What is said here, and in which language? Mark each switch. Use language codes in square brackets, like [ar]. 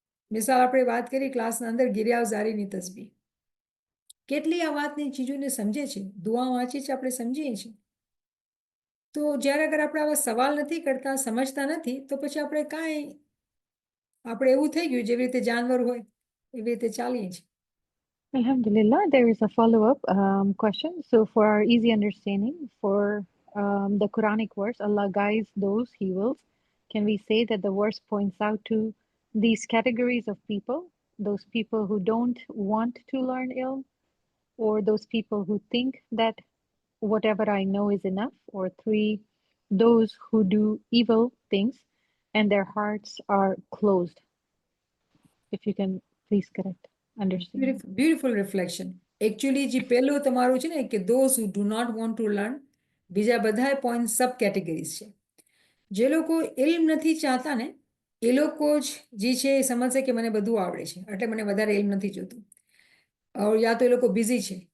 [gu] મિસાલ આપણે વાત કરી ક્લાસના અંદર ગિરિયાવ ઝારીની તસબીહ, કેટલી આ વાતની ચીજોને સમજે છે, દુઆ વાંચી છે, આપણે સમજીએ છીએ. તો જ્યારે અગર આપણે આવા સવાલ નથી કરતા, સમજતા નથી, તો પછી આપણે કાંઈ આપણે એવું થઈ ગયું જેવી રીતે જાનવર હોય એવી રીતે ચાલીએ છીએ. [en] Alhamdulillah, there is a follow-up question. So, for our easy understanding, for the Quranic verse, Allah guides those He wills. Can we say that the verse points out to these categories of people? Those people who don't want to learn ilm, or those people who think that whatever I know is enough, or 3, those who do evil things and their hearts are closed. If you can please correct, understand. Beautiful reflection. [gu] Actually જે પહેલું તમારું છે ને કે [en] those who do not want to learn, [gu] બીજા બધા point સબ categories છે. જે લોકો ઇલ્મ નથી ચાહતા ને એ લોકો જ જે છે એ સમજશે કે મને બધું આવડે છે એટલે મને વધારે ઇલ્મ નથી જોતું. યા તો એ લોકો બિઝી છે.